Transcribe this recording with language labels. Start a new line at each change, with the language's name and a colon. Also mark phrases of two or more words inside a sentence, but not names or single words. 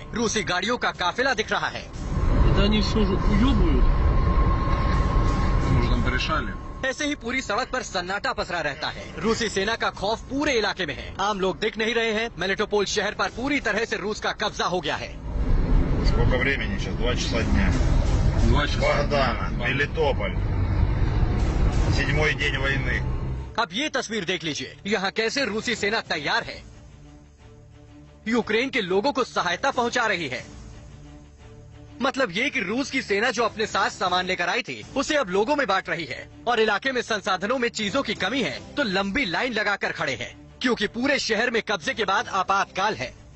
Hindi: रूसी गाड़ियों का काफिला दिख रहा है। ऐसे ही पूरी सड़क पर सन्नाटा पसरा रहता है। रूसी सेना का खौफ पूरे इलाके में है। आम लोग दिख नहीं रहे हैं। मेलिटोपोल शहर पर पूरी तरह से रूस का कब्जा हो गया है।
Russian: 2 часа дня. Богдана, Мелитополь. 7-й день वойны।
Hindi: अब ये तस्वीर देख लीजिए, यहाँ कैसे रूसी सेना तैयार है, यूक्रेन के लोगों को सहायता पहुँचा रही है। मतलब ये कि रूस की सेना जो अपने साथ सामान लेकर आई थी उसे अब लोगों में बांट रही है। और इलाके में संसाधनों में चीजों की कमी है तो लंबी लाइन लगाकर खड़े हैं, क्योंकि पूरे शहर में कब्जे के बाद आपातकाल है।